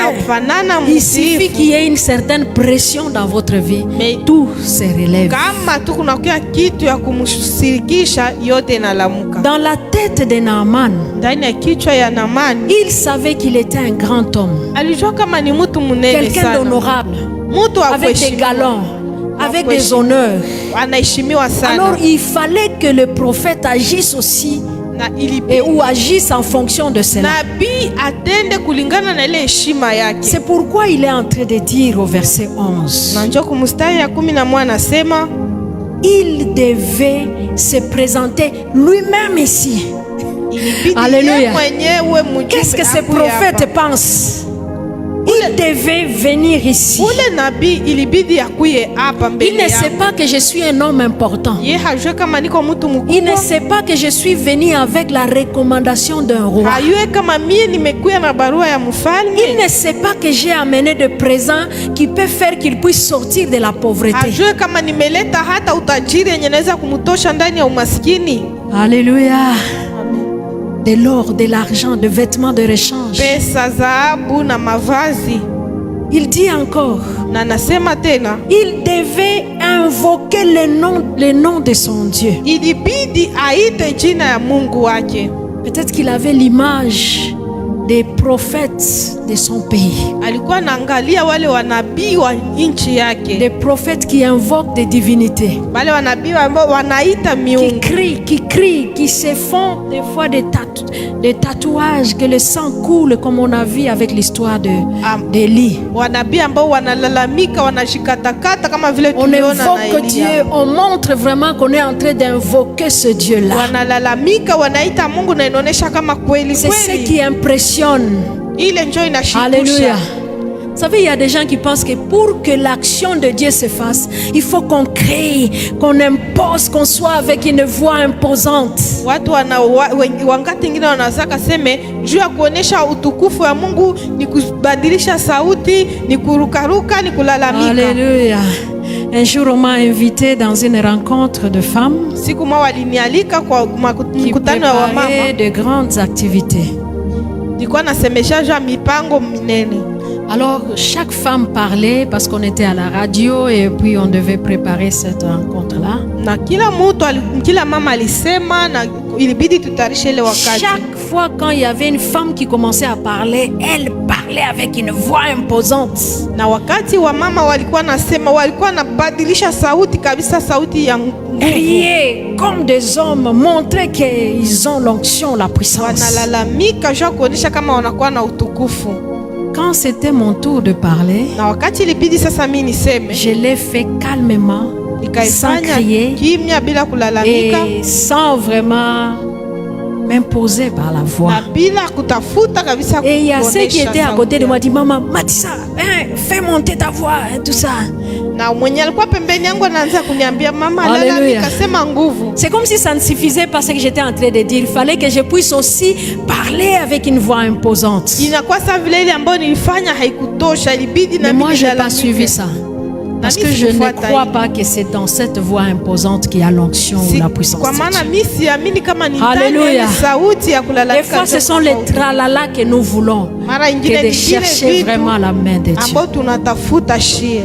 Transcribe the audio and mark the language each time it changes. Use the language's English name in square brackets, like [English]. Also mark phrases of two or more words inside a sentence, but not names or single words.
[Swahili] Anafanana [French] il suffit [Swahili] mtiifu. [French] qu'il y ait une certaine pression dans votre vie, Mais tout se relève. [Swahili] kama tu kunakuwa kitu ya kumshirikisha, yote inalamuka. [French] Dans la tête de Naaman, [Swahili] Ndani ya kichwa ya Naamani [French] il savait qu'il était un grand homme, [Swahili] alijua kama ni mtu mnene [French] quelqu'un [Swahili] sana, [French] d'honorable, [Swahili] mtu wa [French] avec des [Swahili] kuheshimiwa, [French] galons, avec des honneurs. [Swahili] anaheshimiwa sana. [French] Alors il fallait que le prophète agisse aussi [Swahili] Na [French] et [Swahili] ilibidi [French] ou agisse en fonction de cela. [Swahili] nabii atende kulingana na ile heshima yake. [French] C'est pourquoi il est en train de dire au verset 11, [Swahili] Na njoo kumstari ya 11 anasema [French] il devait se présenter lui-même ici. [Swahili] ilibidi [French] Alléluia. [Swahili] yeye mwenyewe mjumbe [French] Qu'est-ce que ce [Swahili] akuye [French] prophète [Swahili] hapa. [French] pense? Il devait venir ici. [Swahili] Ule nabii ilibidi akuye hapa [French] Il [Swahili] mbele [French] ne sait [Swahili] yangu. [French] pas que je suis un homme important. [Swahili] Ye hajue kama niko mtu [French] Il ne [Swahili] mkubwa, [French] sait pas que je suis venu avec la recommandation d'un roi. [Swahili] hayue kama mie nimekuya na barua ya [French] Il [Swahili] mfalme, [French] ne sait pas que j'ai amené de présents qui peuvent faire qu'il puisse sortir de la pauvreté. [Swahili] hajue kama nimeleta hata utajiri yenye naweza kumtosha ndani ya umaskini. [French] Alléluia. De l'or, de l'argent, de vêtements de rechange. [Swahili] Pesa, dhahabu na mavazi. [French] Il dit encore, [Swahili] Na nasema tena [French] il devait invoquer le nom de son Dieu. [Swahili] ilibidi aite jina ya Mungu wake. [French] Peut-être qu'il avait l'image des prophètes de son pays. [Swahili] Alikuwa anaangalia wale wanabii wa nchi yake, [French] Des prophètes qui invoquent des divinités. [Swahili] wale wanabii ambao wanaita [French] Qui [Swahili] miungu, [French] crient, qui se font des fois des tatouages, que le sang coule, comme on a vu avec l'histoire d'Élie. [Swahili] wanabii ambao wanalalamika, wanashikatakata kama vile [French] On [Swahili] tuliona na [French] invoque Dieu, [Swahili] Elia. [French] on montre vraiment qu'on est en train d'invoquer ce Dieu-là. [Swahili] Wanalalamika, wanaita Mungu na inaonyesha kama kweli [French] C'est ce [Swahili] kweli. [French] qui impressionne. [Swahili] Ile njoo inashikisha. [French] Alléluia. Vous savez, il y a des gens qui pensent que pour que l'action de Dieu se fasse, il faut qu'on crée, qu'on impose, qu'on soit avec une voix imposante. [Swahili] Watu wangati ingine wanaweza seme juu ya kuonesha utukufu wa Mungu ni kubadilisha sauti, ni kurukaruka, ni kulalamika. [French] Alléluia. Un jour, on m'a invité dans une rencontre de femmes [Swahili] Siku moja walinialika kwa [French] qui [Swahili] mkutano wa wamama, [French] préparaient de grandes activités. [Swahili] nilikuwa nasemesha juu ya mipango minene. [French] Alors, chaque femme parlait parce qu'on était à la radio et puis on devait préparer cette rencontre-là. [Swahili] Na kila mama alisema na ilibidi tutayarishe ile wakati. [French] Chaque fois quand il y avait une femme qui commençait à parler, elle parlait avec une voix imposante. [Swahili] Na wakati wa mama walikuwa nasema, walikuwa nabadilisha sauti kabisa, sauti ya nguvu. [French] Crier comme des hommes, montrer qu'ils ont l'onction, la puissance. [Swahili] Wanalalamika juu ya kuonesha kama wanakuwa na utukufu. [French] Quand c'était mon tour de parler, [Swahili] Na wakati ilibidi sasa mimi niseme, [French] je l'ai fait calmement, sans [Swahili] nikaifanya [French] crier [Swahili] kimya bila kulalamika [French] et sans vraiment m'imposer par la voix. [Swahili] na bila kutafuta kabisa [French] Et il y a ceux qui [Swahili] kuonesha [French] étaient à [Swahili] sauti [French] côté de moi, [Swahili] yangu. [French] dit maman, Matissa, fais monter ta voix, tout ça. [Swahili] Na mwenye alikuwa pembeni yangu anaanza kuniambia mama, [French] Hallelujah. [Swahili] lalamika, sema nguvu. [French] C'est comme si ça ne suffisait pas ce que j'étais en train de dire. Il fallait que je puisse aussi parler avec une voix imposante. [Swahili] Inakuwa saa vile ile ambayo nilifanya haikutosha, ilibidi na [French] Mais moi, [Swahili] mimi [French] je n'ai pas [Swahili] nilalamike. [French] suivi ça. Parce que je ne crois pas que c'est dans cette voix imposante qu'il y a l'onction ou la puissance de Dieu. Alléluia. Des fois, ce sont les tralala que nous voulons, que de chercher vraiment la main de Dieu.